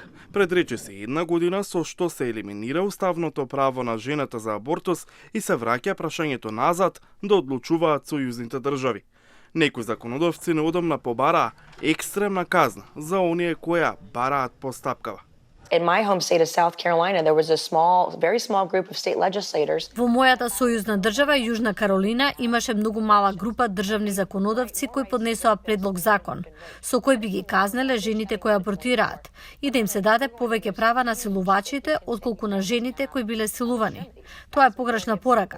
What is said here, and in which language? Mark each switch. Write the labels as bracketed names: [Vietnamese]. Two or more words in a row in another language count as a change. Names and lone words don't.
[Macedonian] Пред речиси една година со што се елиминира уставното право на жената за абортус и се враќа прашањето назад да одлучуваат сојузните држави. Некои законодавци неодамна побараа екстремна казна за оние кои бараат постапкава. [English] In my home state of South Carolina, there was a very small group of state legislators. [Macedonian] Во мојата сојузна држава, Јужна Каролина, имаше многу мала група државни законодавци кои поднесоа предлог закон, со кој би ги казнеле жените кои абортираат и да им се даде повеќе права на силувачите отколку на жените кои биле силувани. Тоа е погрешна порака.